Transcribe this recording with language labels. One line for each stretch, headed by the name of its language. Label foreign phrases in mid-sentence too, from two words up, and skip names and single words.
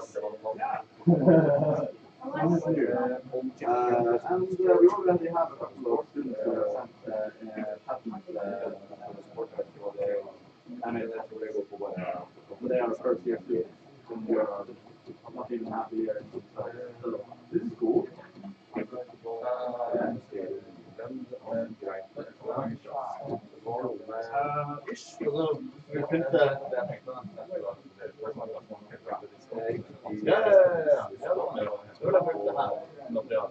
English: And we already have a couple of students who have sent patent and they are first year students and we are not even half a year. So this is cool. Ish.
Norwegian: Altså, vi printer Ja. Det var derfor det her materialet.